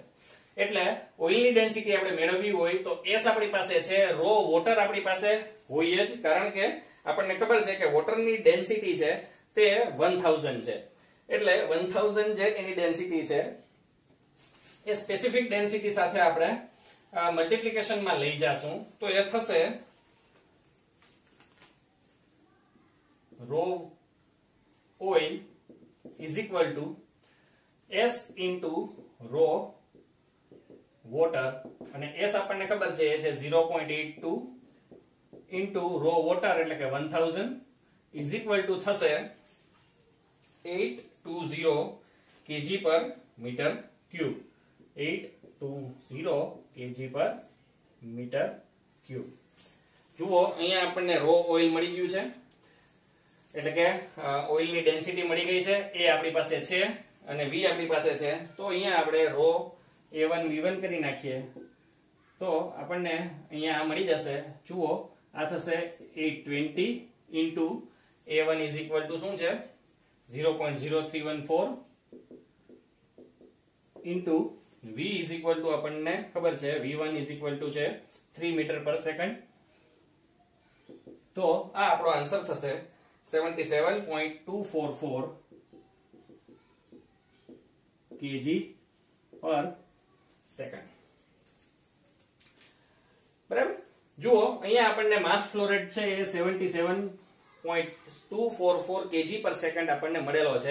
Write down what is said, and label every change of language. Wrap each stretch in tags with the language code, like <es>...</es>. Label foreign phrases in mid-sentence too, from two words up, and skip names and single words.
<gu>એટલે</gu> <en>oil density</en> <gu>આપણે મેળવવી હોય તો S આપણી પાસે છે,</gu> <en>rho water</en> <gu>આપણી પાસે હોય જ, કારણ કે આપણને ખબર છે કે</gu> <en>water density</en> <gu>છે તે 1000 છે. એટલે 1000 જે એની ડેન્સિટી છે એ</gu> <en>specific density</en> <gu>સાથે આપણે મલ્ટીપ્લિકેશનમાં લઈ જાશું, તો એ થશે</gu> <en>rho oil is equal to S into rho water,</en> <gu>અને S આપણને ખબર છે એ છે 0.82</gu> <en>into rho water</en> <gu>એટલે કે 1000</gu> <en>is equal to</en> <gu>થશે 820</gu> <en>kg per meter cube. 820 kg per meter cube.</en> <gu>જુઓ, અહીંયા આપણને</gu> <en>rho oil</en> <gu>મળી ગયું છે, એટલે કે</gu> <en>oil density</en> <gu>મળી ગઈ છે. એ આપણી પાસે છે અને v આપણી પાસે છે. તો અહીંયા આપણે રો a1 v1 કરી નાખીએ તો આપણને અહીંયા મળી જશે. જુઓ, આ થશે 820</gu> <en>into a1 is equal to</en> <gu>શું છે 0.0314</gu> <en>into v is equal to</en> <gu>આપણને ખબર છે</gu> <en>v1 is equal to</en> <gu>છે 3</gu> <en>meter per second.</en> <gu>તો આ આપણો આન્સર થશે 77.244</gu> <en>kg per second.</en> <gu>બરાબર, જુઓ અહીંયા આપણને</gu> <en>mass flow rate</en> <gu>છે એ 77.244</gu> <en>kg per second</en> <gu>આપણને મળેલો છે.</gu>